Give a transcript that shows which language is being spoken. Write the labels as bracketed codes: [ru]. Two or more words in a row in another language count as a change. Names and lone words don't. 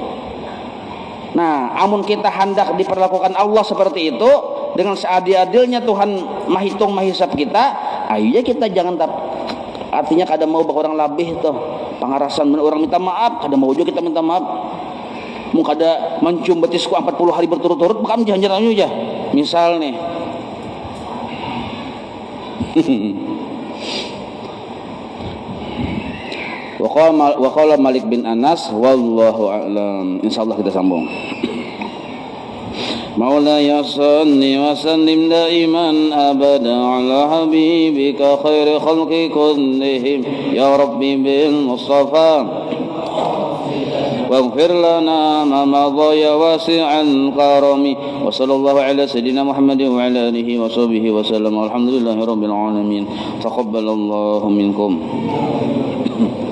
[bjn] Nah, amun kita hendak diperlakukan Allah seperti itu dengan seadil-adilnya Tuhan mahitung mahisap kita, ayo kita jangan artinya kada mau bak orang labih tuh pangarasan orang minta maaf, kada mau juga kita minta maaf. Mun kada mencium betisku 40 hari berturut-turut bakam janjian aja. Misal nih. [ar] وقال مالك بن أنس والله أعلم. [bjn] Insyaallah kita sambung. [ar] مولاي صل وسلم دائما أبدا على حبيبك خير خلق كلهم يا ربي بالمصطفى واغفر لنا ما مضى يا واسع الكرم وصلى الله على سيدنا محمد وعلى آله وصحبه وسلم والحمد لله رب العالمين تقبل الله منكم.